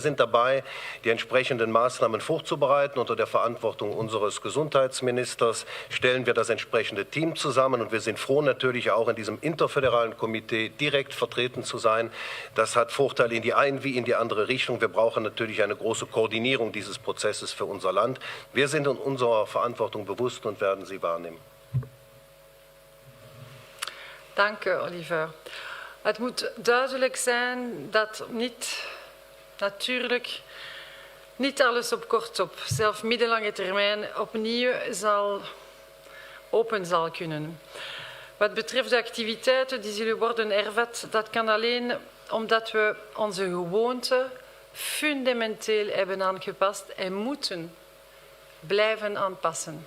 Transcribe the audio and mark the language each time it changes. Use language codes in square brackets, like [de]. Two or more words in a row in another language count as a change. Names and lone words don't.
[de] Wir sind dabei, die entsprechenden Maßnahmen vorzubereiten. Unter der Verantwortung unseres Gesundheitsministers stellen wir das entsprechende Team zusammen und wir sind froh, natürlich auch in diesem interföderalen Komitee direkt vertreten zu sein. Das hat Vorteile in die eine wie in die andere Richtung. Wir brauchen natürlich eine große Koordinierung dieses Prozesses für unser Land. Wir sind uns unserer Verantwortung bewusst und werden sie wahrnehmen. [nl] Dank, Oliver. Het moet duidelijk zijn dat natuurlijk niet alles op kort op, zelfs middellange termijn, opnieuw open zal kunnen. Wat betreft de activiteiten die zullen worden hervat, dat kan alleen omdat we onze gewoonten fundamenteel hebben aangepast en moeten blijven aanpassen.